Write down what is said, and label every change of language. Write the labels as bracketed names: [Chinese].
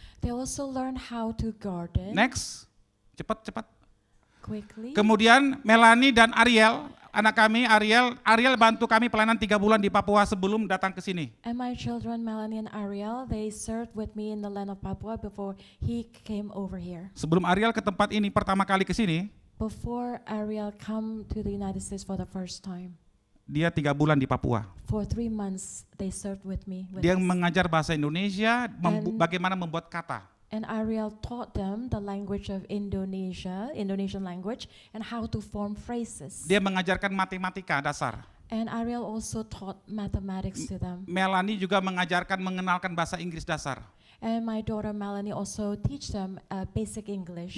[English] they also learn how to garden [Indonesian] Next, cepat. [English] quickly. [Indonesian] Kemudian Melanie dan Ariel, anak kami Ariel bantu kami pelayanan 3 bulan di Papua sebelum datang ke sini. [English] And my children, Melanie and Ariel, they served with me in the land of Papua before he came over here. [Indonesian] Sebelum Ariel ke tempat ini pertama kali ke sini, [English] Before Ariel come to the United States for the first time, [Indonesian] dia 3 bulan di Papua. [English] for 3 months they served with me. [Indonesian] Dia [English] us. [Indonesian] mengajar bahasa Indonesia, [English] And- [Indonesian] bagaimana membuat kata. [English] And Ariel taught them the language of Indonesian language, and how to form phrases. [Indonesian] Dia mengajarkan matematika dasar. [English] And Ariel also taught mathematics to them. [Indonesian] Melanie juga mengenalkan bahasa Inggris dasar. [English] And my daughter Melanie also teach them basic English.